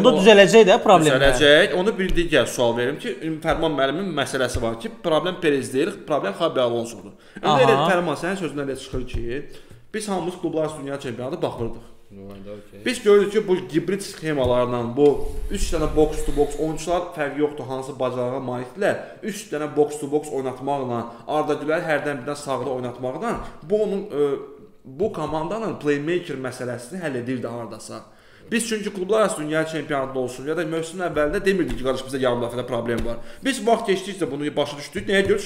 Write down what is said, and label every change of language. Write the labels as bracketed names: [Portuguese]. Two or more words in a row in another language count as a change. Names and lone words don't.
[Azerbaijani] Onda düzələcək də problem. Düzələcək. Onu bir digər sual verim ki, Fərman müəllimin məsələsi var ki, problem Perez deyil, problem Xabi Alonsodur. İndi elə Fərman sənin sözündən elə çıxır ki, biz hamımız klublar dünya çempionatı baxırdıq. Biz görürük ki, bu hibrid sxemalarla, bu 3 dənə [English] box-to-box [Azerbaijani] oyunçular fərqi yoxdur, hansı bacarığa malikdirlər. 3 dənə [English] box-to-box [Azerbaijani] oynatmaqla, Arda Güler hərdən birdən sağda oynatmaqla bu komandanın playmaker məsələsini həll edirdi hardasa. Biz çünki klublar arası dünya çempionatında olsun ya da mövsümün əvvəlində demirdik ki, qardaş bizdə yarım dəfədə problem var. Biz vaxt keçdikcə bunu başa düşdük. Nəyə görə?